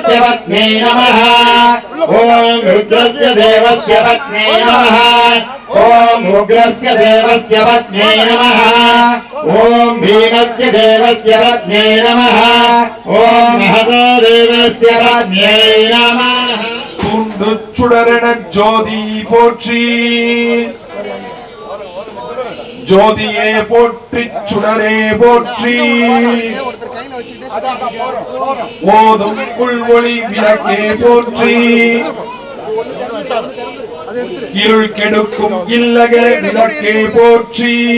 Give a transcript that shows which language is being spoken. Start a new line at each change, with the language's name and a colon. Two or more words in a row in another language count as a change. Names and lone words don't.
Sanskrit: देवस्य पत्न्यै नमः ॐ रुद्रस्य देवस्य पत्न्यै नमः ॐ उग्रस्य देवस्य पत्न्यै नमः ॐ भीमस्य देवस्य पत्न्यै नमः ॐ महदेवस्य पत्न्यै नमः
Tamil: துண்டு சுடரென ஜோதி போற்றி ஜோதியே போற்றி சுடரே போற்றி ஓதும் புல்வொளி விளக்கே போற்றி இருள் கெடுக்கும் இல்லக விளக்கே போற்றி